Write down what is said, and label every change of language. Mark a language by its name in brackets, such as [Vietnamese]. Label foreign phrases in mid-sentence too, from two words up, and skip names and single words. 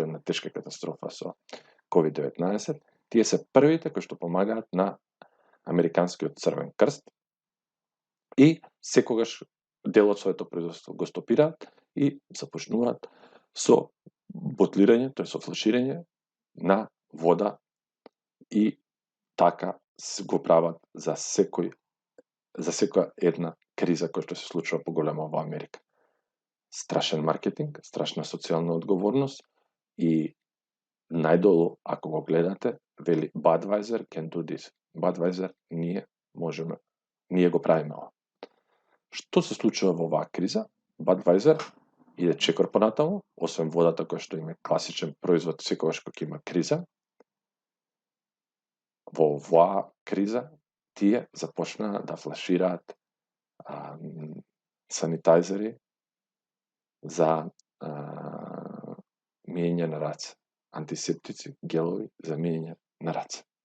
[Macedonian] една тешка катастрофа со COVID-19, тие се првите кои што помагаат на Американскиот Црвен крст и секогаш дел од своето производство го стопираат и започнуваат со ботлирање, тоа е со флаширање на вода, и така го прават за секоја една криза која што се случува поголема во Америка. Страшен маркетинг, страшна социјална одговорност и најдолу, ако го гледате, вели Budweiser [English] can do this. [Macedonian] Budweiser, ние го правиме ова. Што се случува во оваа криза? Budweiser иде чекор понатаму, освен водата која што има класичен производ секогаш кога има криза. Во оваа криза тие започнаа да флашираат санитајзери за миење на раце, антисептици, гелови за миење на раце.